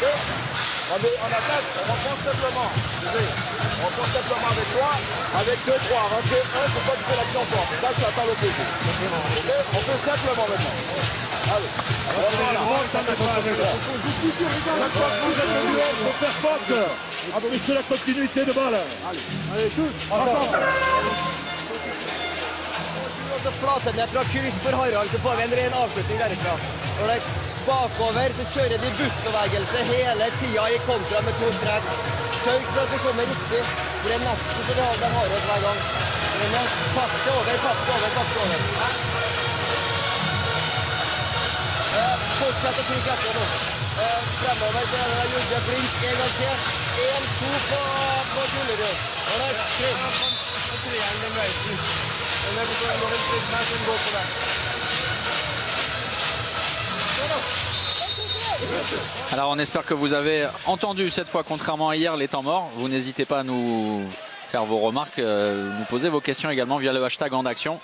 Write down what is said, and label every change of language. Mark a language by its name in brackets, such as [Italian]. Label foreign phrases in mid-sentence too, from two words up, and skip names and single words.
[French] En attaque, on reprend simplement. On reprend simplement avec toi, avec 2-3. Rentrer 1, c'est pas du tout l'action forte. Ça, tu attends l'opposé. Ok? On fait simplement maintenant. Allez. Faut faire faute. Appréciez la continuité de balle. Allez, tous. [Norwegian] Flaten fra kryss for Harald, så får vi en ren avslutning derifra. Og det bakover så kjører de buttbevegelse hele tida i kontra med 2 strek. Sørg for at det kommer riktig. For det er nesten så de har Harald hver gang. Men passe over. Fortsett å trykke etter nå. Fremover så er det Jørgen Blink en gang til. 1-2 på Gullerud. Og det er treeren den veien. [French] Alors on espère que vous avez entendu cette fois, contrairement à hier, les temps morts. Vous n'hésitez pas à nous faire vos remarques, nous poser vos questions également via le hashtag En Action.